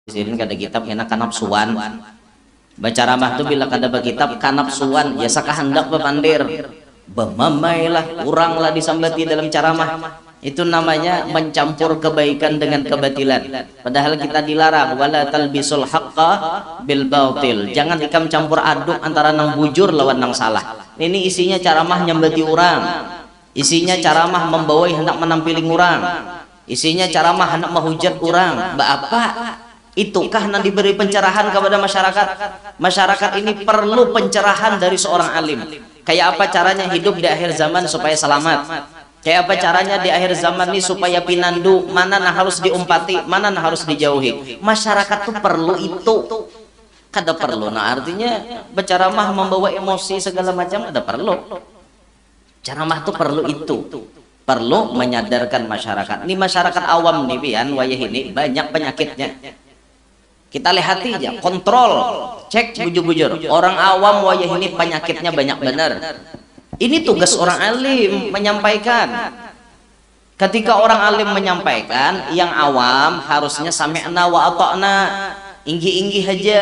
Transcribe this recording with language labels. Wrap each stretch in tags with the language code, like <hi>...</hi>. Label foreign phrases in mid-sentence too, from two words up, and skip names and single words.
<bjn>Sini kada kitab enak kanapsuan baca ramah tuh bila kada kitab kanapsuan ya sakahandak bepandir bemamailah kuranglah disambati dalam caramah.</bjn> <id>Itu namanya mencampur kebaikan dengan kebatilan, padahal kita dilarang</id> <ar>wala talbisul haqqa bil batil,</ar> <bjn>jangan ikam campur aduk antara nang bujur lawan nang salah. Ini isinya caramah nyambati orang, isinya caramah membawai hendak menampiling orang, isinya caramah hendak menghujat orang.</bjn> <id>Apa itukah yang diberi pencerahan kepada masyarakat? Masyarakat ini perlu pencerahan dari seorang alim. Kayak apa caranya hidup di akhir zaman supaya selamat? Kayak apa caranya di akhir zaman ini supaya pinandu, mana yang harus diumpati, mana yang harus dijauhi? Masyarakat tuh perlu itu.</id> <bjn>Kada perlu.</bjn> <id>Nah artinya berceramah membawa emosi segala macam ada perlu. Ceramah tuh perlu itu. Perlu menyadarkan masyarakat.</id> <bjn>Ini masyarakat awam nih pian wayah ini banyak penyakitnya. Kita lihat aja, kontrol, cek bujur-bujur. Orang awam wayah ini penyakitnya banyak benar. Ini tugas orang alim menyampaikan.</bjn> <id>Ketika orang alim menyampaikan, yang awam harusnya</id> <ar>sami'na wa ata'na,</ar> <bjn>inggi-inggi aja.</bjn>